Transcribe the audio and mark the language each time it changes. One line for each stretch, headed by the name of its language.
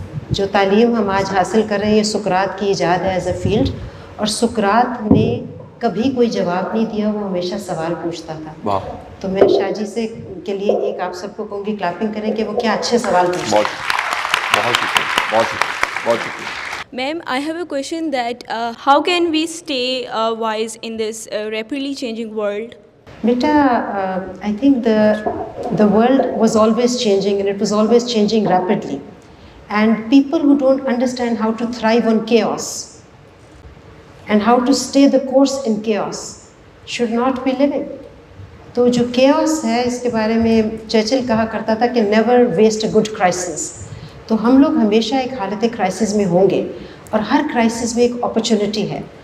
Urdu: جو تعلیم ہم آج حاصل کر رہے ہیں یہ سقراط کی ایجاد ہے ایز اے فیلڈ, اور سقراط نے کبھی کوئی جواب نہیں دیا, وہ ہمیشہ سوال پوچھتا تھا. تو میں شاہ جی سے کے لیے ایک آپ سب کو کہوں گی کلاپنگ کریں کہ وہ کیا اچھے سوال پوچھتے ہیں. بہت شکریہ, بہت شکریہ, بہت شکریہ.
English: Ma'am, I have a question that how can we stay wise in this rapidly changing world? Beta, I think the world was always changing, and it was always changing rapidly. And people who don't understand how to thrive on chaos and how to stay the course in chaos should not be living.
Urdu: تو جو chaos ہے اس کے بارے میں Churchill کہا کرتا تھا کہ
English: never waste a good crisis.
Urdu: تو ہم لوگ ہمیشہ ایک حالت کرائسس میں ہوں گے, اور ہر کرائسس میں ایک اپرچونٹی ہے.